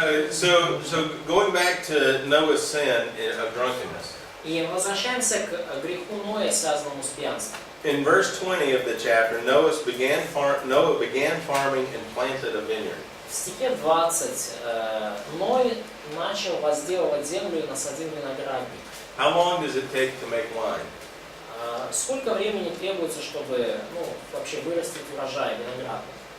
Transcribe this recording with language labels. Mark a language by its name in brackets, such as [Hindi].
[English] So going back to Noah's sin of drunkenness. [Russian] И возвращаемся к греху Ноя, связанному с пьянством. [English] In verse 20 of the chapter, Noah began farming and planted a vineyard. [Russian] В стихе 20 Ной начал возделывать землю и насадил виноградник. [English] How long does it take to make wine? [Russian] Сколько времени требуется, чтобы вообще вырастить урожай виноградный?